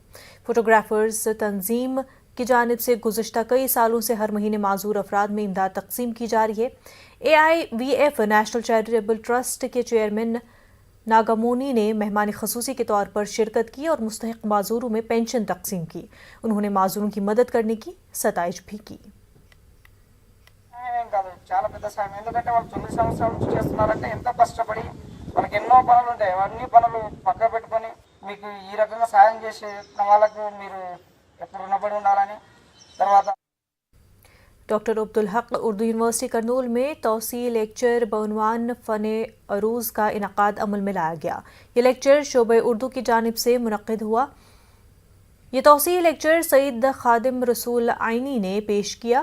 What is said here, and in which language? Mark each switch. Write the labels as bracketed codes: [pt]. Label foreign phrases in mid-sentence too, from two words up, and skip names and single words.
[ur] فوٹوگرافرز تنظیم کی جانب سے گزشتہ کئی سالوں سے ہر مہینے معذور افراد میں امداد تقسیم کی جا رہی ہے۔ AIVF نیشنل چیریٹیبل ٹرسٹ کے چیئرمین ناگامونی نے مہمان خصوصی کے طور پر شرکت کی اور مستحق معذوروں میں پینشن تقسیم کی۔ انہوں نے معذوروں کی مدد کرنے کی ستائش بھی کی۔ [te] చాలా పెద్ద సాయం, ఎందుకంటే వాళ్ళు 9 సంవత్సరాల నుంచి చేస్తున్నారంటే ఎంతో కష్టపడి వాళ్ళకి ఎన్నో పనులు ఉంటాయి, అవన్నీ పనులు పక్క పెట్టుకొని మీకు ఈ రకంగా సాయం చేసే వాళ్ళకు మీరు ఎప్పుడు రుణపడి ఉండాలని। తర్వాత [ur] ڈاکٹر عبدالحق اردو یونیورسٹی کرنول میں توسیع لیکچر بعنوان فن عروض کا انعقاد عمل میں لایا گیا۔ یہ لیکچر شعبہ اردو کی جانب سے منعقد ہوا۔ یہ توسیع لیکچر سعید خادم رسول عینی نے پیش کیا۔